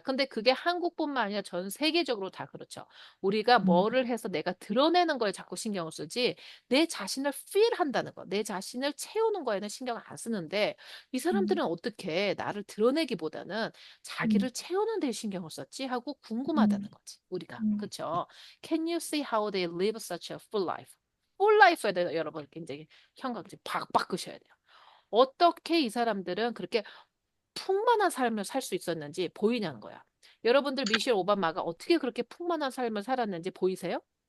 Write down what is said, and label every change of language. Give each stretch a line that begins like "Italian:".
Korean: 근데 그게 한국뿐만 아니라 전 세계적으로 다 그렇죠. 우리가 뭐를 해서 내가 드러내는 거에 자꾸 신경을 쓰지, 내 자신을 feel 한다는 거, 내 자신을 채우는 거에는 신경을 안 쓰는데, 이 사람들은 어떻게 나를 드러내기보다는 자기를 채우는 데 신경을 썼지? 하고 궁금하다는 거지, 우리가. 그렇죠?
English: Can you see how they live such a full life? full life
Korean: 에 대해서 여러분 굉장히 현각지 박 바꾸셔야 돼요. 어떻게 이 사람들은 그렇게 풍만한 삶을 살 수 있었는지 보이냐는 거야. 여러분들 미셸 오바마가 어떻게 그렇게 풍만한 삶을 살았는지 보이세요?